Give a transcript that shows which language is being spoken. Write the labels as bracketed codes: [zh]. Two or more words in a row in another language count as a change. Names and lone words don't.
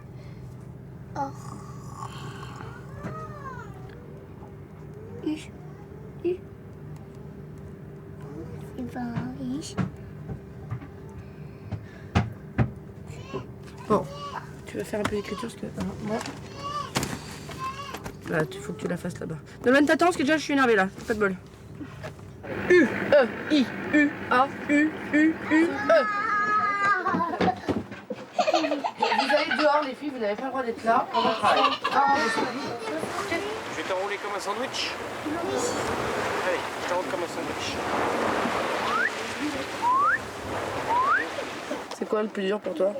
[fr] Bon, tu veux faire un peu d'écriture parce que moi. Là, il faut que tu la fasses là-bas. Donne-moi t'attends parce que déjà je suis énervée là, pas de bol. U, E, I, U, A, U, U, U, E. Vous allez dehors les filles, vous n'avez pas le droit d'être là, on va travailler. Je vais t'enrouler comme un sandwich. Allez, je t'enroule comme un sandwich. C'est quoi le plus dur pour toi?